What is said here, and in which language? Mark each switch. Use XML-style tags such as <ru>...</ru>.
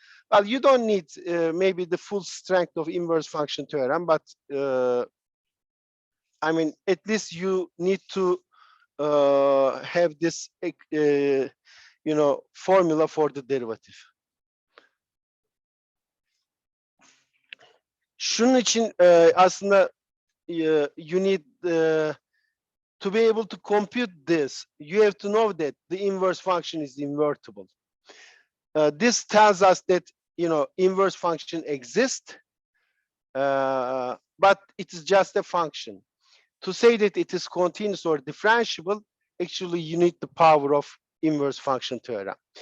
<en>Well, you don't need maybe the full strength of inverse function theorem, but I mean, at least you need to have this, you know, formula for the derivative.</en> <tr>Şunun için aslında</tr> <en>you need to be able to compute this. You have to know that the inverse function is invertible. This tells us that, you know, inverse function exists, but it is just a function. To say that it is continuous or differentiable, actually you need the power of inverse function theorem.</en>